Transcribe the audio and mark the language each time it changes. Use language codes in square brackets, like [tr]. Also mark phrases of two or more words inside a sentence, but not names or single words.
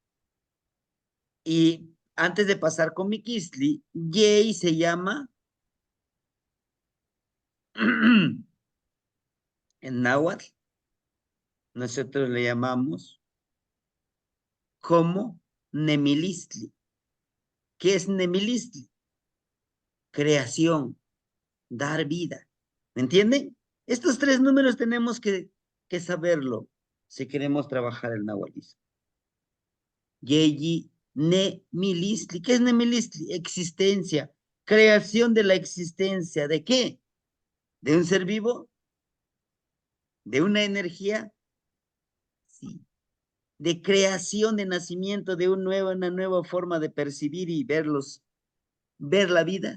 [es] Y antes de pasar con Miquistli, Yei se llama en náhuatl, nosotros le llamamos como Nemilistli. ¿Qué es Nemilistli? Creación, dar vida. ¿Me entienden? Estos 3 números tenemos que saberlo si queremos trabajar el nahualismo. [nah] Yeyi, Nemilistli. [es] ¿Qué es Nemilistli? Existencia, creación de la existencia. ¿De qué? ¿De un ser vivo? ¿De una energía? Sí. ¿De creación, de nacimiento de una nueva forma de percibir y ver la vida?